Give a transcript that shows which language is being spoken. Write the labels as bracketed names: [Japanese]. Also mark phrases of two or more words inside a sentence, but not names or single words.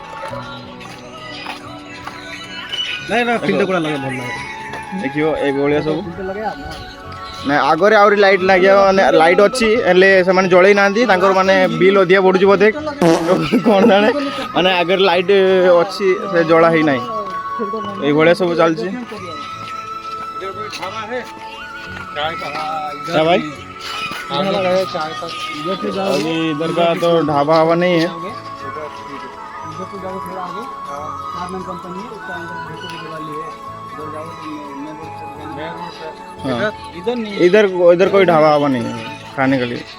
[Odia] ନାଇଁ ନା ଫିଲ୍ଡ ଗୁଡ଼ା ଲାଗେ ଭଲ ଲାଗେ ଦେଖିବ ଏଇଭଳିଆ ସବୁ ନା ଆଗରେ ଆହୁରି ଲାଇଟ୍ ଲାଗିବ ମାନେ ଲାଇଟ୍ ଅଛି ହେଲେ ସେମାନେ ଜଳେଇ ନାହାନ୍ତି ତାଙ୍କର ମାନେ ବିଲ୍ ଅଧିକା ବଢ଼ୁଛି ବୋଧେ କ'ଣ ଜାଣେ ମାନେ ଆଗରେ ଲାଇଟ୍ ଅଛି ସେ ଜଳା ହେଇନାହିଁ ଏଇଭଳିଆ ସବୁ ଚାଲିଛି। [Hindi] क्या भाई अभी इधर का तो ढाबा हवा नहीं है। हाँ, इधर इधर कोई ढाबा हवा नहीं है खाने के लिए।